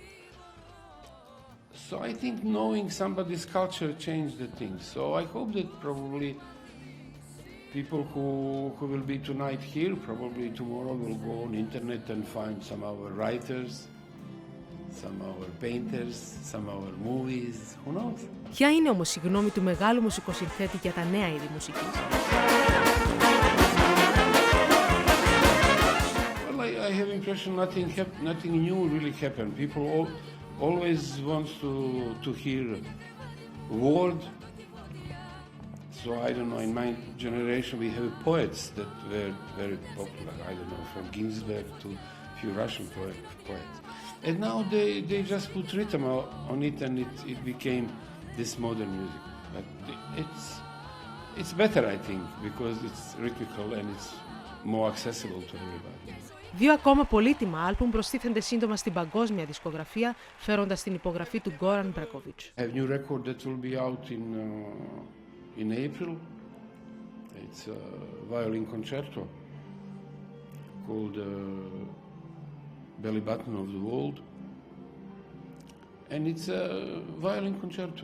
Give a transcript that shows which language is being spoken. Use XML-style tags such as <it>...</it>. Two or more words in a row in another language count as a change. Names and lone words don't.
<en>So I think knowing somebody's culture changed the things. So I hope that probably people who will be tonight here, probably tomorrow will go on internet and find some of our writers, some of our painters, some of our movies, who knows.</en> <el>Ποια είναι όμως η γνώμη του μεγάλου μουσικοσυνθέτη για τα νέα είδη μουσικής?</el> <en>Well, I have impression nothing new really happened. People always want to hear word. So I don't know, in my generation we have poets that were very popular. I don't know, from Ginsberg to a few Russian poets. And now they just put rhythm on it and it became this modern music. But it's better, I think, because it's rhythmical and it's more accessible to everybody.</en> <el>2 ακόμα πολύτιμα άλμπουμ προστίθενται σύντομα στην παγκόσμια δισκογραφία, φέροντας την υπογραφή του Γκόραν Μπρέγκοβιτς.</el> <en>I have a new record that will be out in April. It's a violin concerto called Belly Button of the World. And it's a violin concerto.</en>